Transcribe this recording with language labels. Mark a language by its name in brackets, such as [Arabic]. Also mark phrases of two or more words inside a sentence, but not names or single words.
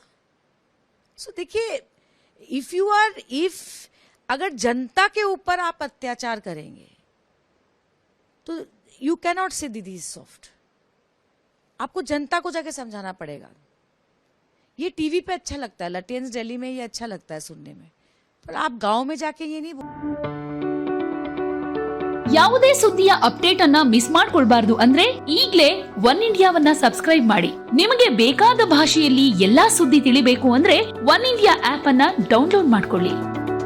[Hindi] सो देखिए, इफ अगर जनता के ऊपर आप अत्याचार करेंगे तो [English] you cannot say didi soft. [Hindi] आपको जनता को जाके समझाना पड़ेगा. ये टीवी पे अच्छा लगता है, लटेंस दिल्ली में ये अच्छा लगता है सुनने में, पर आप गांव में जाके ये नहीं. [Kannada] ಯಾವುದೇ ಸುದ್ದಿಯ ಅಪ್ಡೇಟ್ ಅನ್ನ ಮಿಸ್ ಮಾಡ್ಕೊಳ್ಬಾರ್ದು ಅಂದ್ರೆ ಈಗಲೇ ಒನ್ ಇಂಡಿಯಾವನ್ನ ಸಬ್ಸ್ಕ್ರೈಬ್ ಮಾಡಿ. ನಿಮಗೆ ಬೇಕಾದ ಭಾಷೆಯಲ್ಲಿ ಎಲ್ಲಾ ಸುದ್ದಿ ತಿಳಿಬೇಕು ಅಂದ್ರೆ ಒನ್ ಇಂಡಿಯಾ ಆಪ್ ಅನ್ನ ಡೌನ್ಲೋಡ್ ಮಾಡ್ಕೊಳ್ಳಿ.